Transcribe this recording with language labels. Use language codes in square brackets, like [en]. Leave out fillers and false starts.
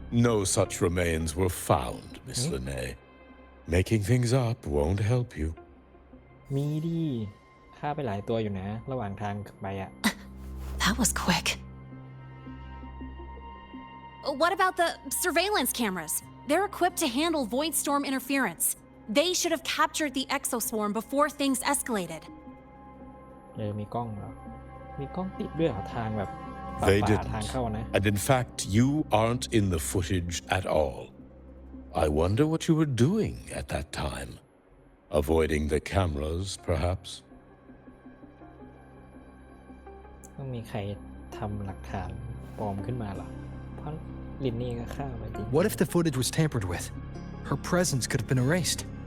[en] No such remains were found, Miss Linnae. Making things up won't help you. [th] มีดิฆ่าไปหลายตัวอยู่นะระหว่างทางไปอะ [en] That was quick. What about the surveillance cameras? They're equipped to handle void storm interference. They should have captured the exoswarm before things escalated. [th] มีกล้องเหรอมีกล้องติดด้วยเหรอทางแบบ [en] They didn't. And in fact, you aren't in the footage at all. I wonder what you were doing at that time. Avoiding the cameras, perhaps? [th] ต้องมีใครทำหลักฐานปลอมขึ้นมาเหรอเพราะลินนี่ก็ฆ่าไปจริง [en] What if the footage was tampered with? Her presence could have been erased.